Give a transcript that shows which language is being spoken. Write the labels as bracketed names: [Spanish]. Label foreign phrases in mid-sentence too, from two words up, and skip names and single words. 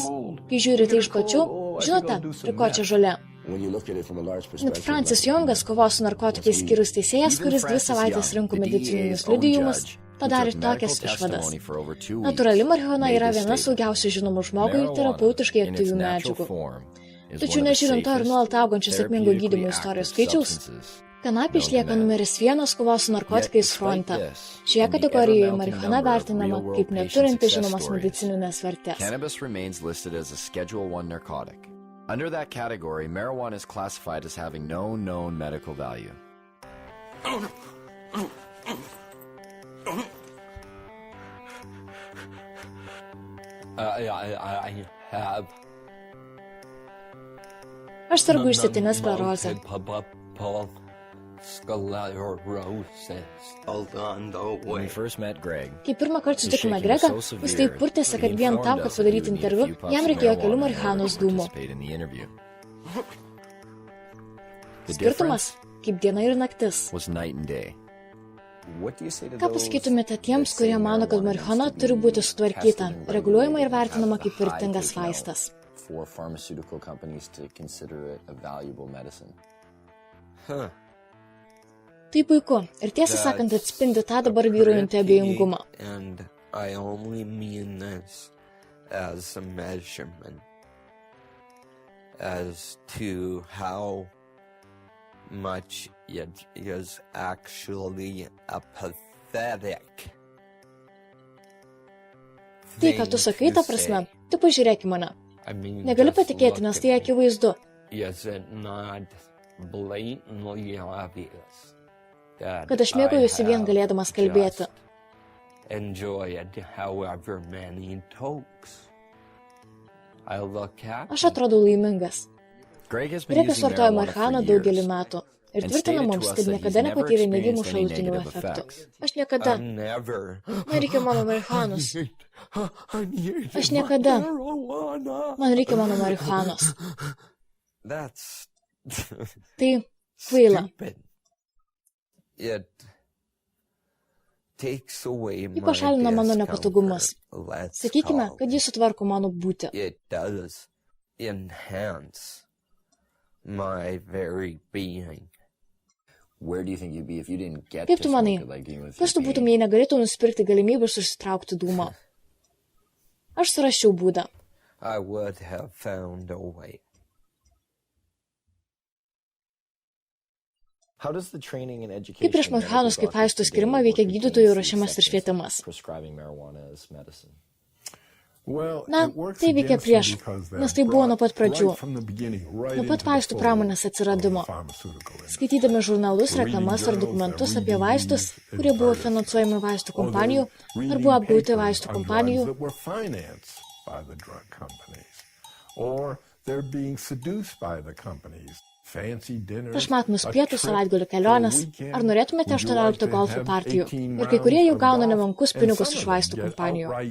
[Lithuanian] Kai žiūrite iš plačių, žinote, prie ko čia žolė. Net Francis Youngas, kovos su narkotikais skyrius teisėjas, kuris 2 savaitės rinko medicininius liudijimus, padarė tokias išvadas. Natūrali marihuana yra viena saugiausių žinomų žmogui terapeutiškai aktyvių medžiagų. [English] is [Lithuanian] Tačiau [English] one of the [Lithuanian] nežiūrint to ir [English] safest, [Lithuanian] nuolat augančio sėkmingo gydymo [English] therapeutically [Lithuanian] istorijos [English] active [Lithuanian] skaičiaus, [English] substances [Lithuanian] kanapė [English] known to [Lithuanian] išlieka [English] man. [Lithuanian] numeris 1 kovos su narkotikais [English] Yet, [Lithuanian] fronte. [English] despite this, [Lithuanian] Šioje [English] and the [Lithuanian] kategorijoje [English] ever-mounting [Lithuanian] marihuana [English] number of [Lithuanian] vertinama [English] real-world [Lithuanian] kaip [English] patient [Lithuanian] neturinti [English] success [Lithuanian] žinomos [English] stories, [Lithuanian] medicininės vertės. [English] cannabis remains listed as a Schedule I narcotic. Under that category, marijuana is classified as having no known medical value. I have [Lithuanian] Aš sergu išsėtinę sklerozę. [English] When we first met Greg, [Lithuanian] Kai pirmą kartą sutikome Gregą, jis taip purtėsi, kad vien tam, kad padaryti interviu, jam reikėjo kelių marihuanos dūmų. Skirtumas – kaip diena ir naktis. [English] was night and day. [Lithuanian] Ką pasakytumėte tiems, kurie mano, kad marihuana turi būti sutvarkyta, reguliuojama ir vertinama kaip vertingas vaistas? [English] For pharmaceutical companies to consider it a valuable medicine. [Lithuanian] Tai puiku ir tiesą sakant atspindi tą dabar vyruojantį abejingumą. [English] And I only mean this as a measurement as to how much it is actually a pathetic [Lithuanian] Tai, ką tu sakai, ta prasme, tu pažiūrėk į mane. Negaliu patikėti, nes tai akivaizdu. [English] Is it not blatantly obvious that [Lithuanian] Kad aš mėgaujuosi vien galėdamas kalbėti. [English] enjoy it however many tokes I look at? [Lithuanian] Aš atrodau laimingas. Gregas vartoja marihuaną daugelį metų ir tvirtina mums, kad niekada nepatyrė neigiamų šalutinių efektų. Aš niekada. Man reikia mano marihuanos. Aš niekada. Man reikia mano marihuanos. Tai kvaila. Ji pašalina mano nepatogumus. Sakykime, kad jis sutvarko mano būtį. [English] My very being. Where do you think you'd be if you didn't get [Lithuanian] Kaip [English] to [Lithuanian] tu [English] smoke [Lithuanian] manai, [English] it like you with [Lithuanian] kas tu būtum, jei negalėtum nusipirkti galimybės užsitraukti dūmą? Aš surasčiau būdą. [English] I would have found a way. How does the training and education [Lithuanian] Kaip prieš marihuanos kaip vaistų skirimą veikia gydytojų ruošimas ir švietimas? [English] prescribing marijuana as medicine? [Lithuanian] Na, tai veikia prieš, nes tai buvo nuo pat pradžių, nuo pat vaistų pramonės atsiradimo. Skaitydami žurnalus, reklamas ar dokumentus apie vaistus, kurie buvo finansuojami vaistų kompanijų ar buvo apgauti vaistų kompanijų, prašmatnus pietus, savaitgalių kelionės, ar norėtumėte 18 golfo partijų, ir kai kurie jau gauna nemenkus pinigus iš vaistų kompanijų.